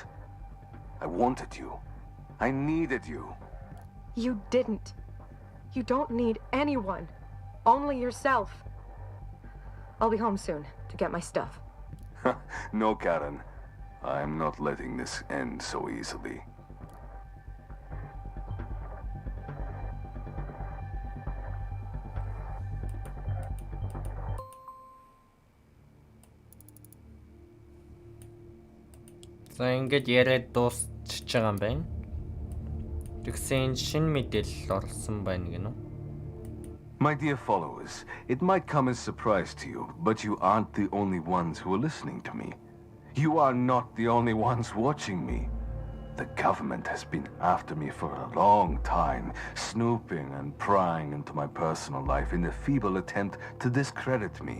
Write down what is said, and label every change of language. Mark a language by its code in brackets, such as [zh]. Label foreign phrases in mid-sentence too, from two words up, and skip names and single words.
[en] I wanted you. I needed you. You didn't. You don't need anyone. Only yourself. I'll be home soon to get my stuff. No, Karen. I'm not letting this end so easily. [mn] За ингэж яриад дуусчихж байгаа юм байна. Тэгсэн шинэ мэдээлэл орсон байна гэнэ үү? [en] My dear followers, it might come as a surprise to you, but you aren't the only ones who are listening to me. You are not the only ones watching me. The government has been after me for a long time, snooping and prying into my personal life in a feeble attempt to discredit me.